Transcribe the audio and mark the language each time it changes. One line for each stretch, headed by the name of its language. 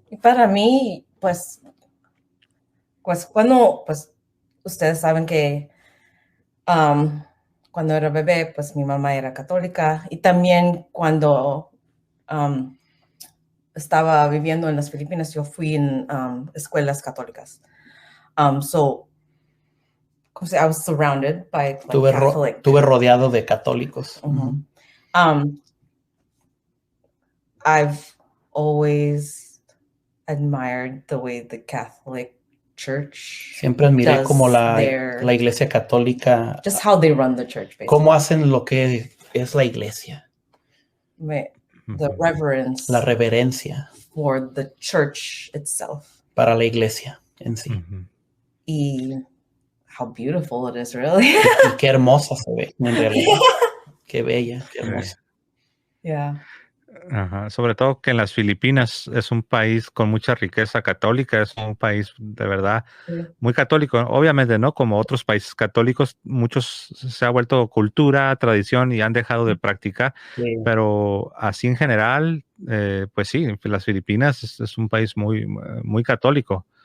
Spanish: Y para mí, pues cuando, pues, ustedes saben que cuando era bebé, pues mi mamá era católica y también cuando estaba viviendo en las Filipinas, yo fui en escuelas católicas.
English: So, I was surrounded by Catholic.
Spanish: Tuve rodeado de católicos.
English: I've always admired the way the Catholic Church.
Spanish: Siempre admiré como la iglesia católica.
English: Just how they run the church, basically.
Spanish: Cómo hacen lo que es la iglesia.
English: The reverence.
Spanish: La reverencia.
English: For the church itself.
Spanish: Para la iglesia en sí.
English: Y how beautiful it is, really.
Spanish: Y qué hermosa se ve, en realidad. Qué bella, qué hermosa.
English: Yeah.
Spanish: Ajá. Sobre todo que en las Filipinas es un país con mucha riqueza católica, es un país de verdad muy católico. Obviamente, ¿no? Como otros países católicos, muchos se ha vuelto cultura, tradición y han dejado de practicar, pero así en general, pues sí, las Filipinas es un país muy, muy católico.